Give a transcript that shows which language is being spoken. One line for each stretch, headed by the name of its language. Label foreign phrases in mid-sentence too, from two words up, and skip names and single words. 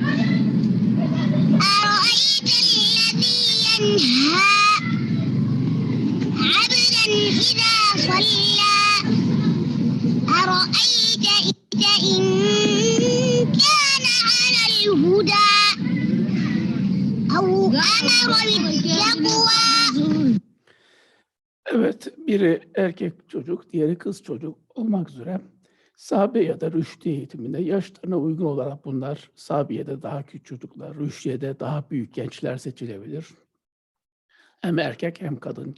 Arabic: أرأيت الذي ينهى عبدا إذا صلى، أرأيت إن كان على الهدى أو أمر بالتقوى.
Turkish: Evet, biri erkek çocuk, diğeri kız çocuk olmak üzere sahabe ya da rüşdi eğitiminde yaşlarına uygun olarak bunlar sahabiyede daha küçük çocuklar, rüşdiyede daha büyük gençler seçilebilir. Hem erkek hem kadın.